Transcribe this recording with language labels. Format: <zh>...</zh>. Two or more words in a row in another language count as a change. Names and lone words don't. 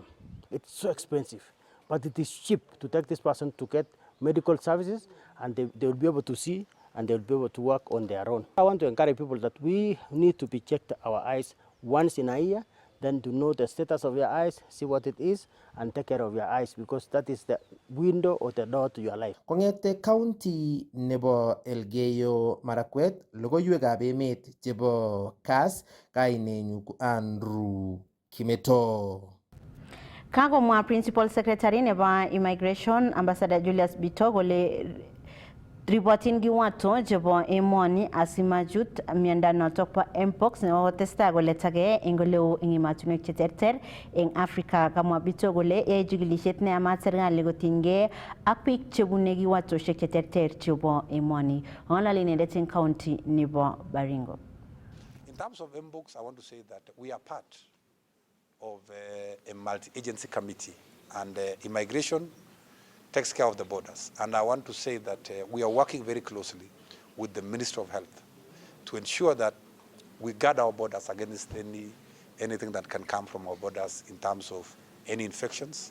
<en>It's so expensive, but it is cheap to take this person to get medical services, and they will be able to see and they will be able to work on their own. I want to encourage people that we need to be checked our eyes once in a year, then to know the status of your eyes, see what it is, and take care of your eyes, because that is the window or the door to your life.</en> <kln>Kong'ete county nebo Elgeyo Marakwet, logoiwekab emet chebo Kass, kainenyu ko Andrew Kimeto. Kagomwa</kln> <en>Principal Secretary</en> <kln>nebo</kln> <en>Immigration Ambassador</en> <kln>Julius Bito kole ripotin kiwato chebo emoni asimachut miando notok po mpox nekotestai koletagei eng oleo eng ematunwek cheterter eng Africa. Kamwa Bito kole yae chikilishet neyamat serikali kotinygei ak biik chebune kiwatoshek cheterter chebo emoni. Ng'ololi inendet eng county nebo Baringo.</kln> <en>In terms of mpox, I want to say that we are part of a multi-agency committee, and immigration takes care of the borders. And I want to say that we are working very closely with the Ministry of Health to ensure that we guard our borders against anything that can come from our borders in terms of any infections.</en>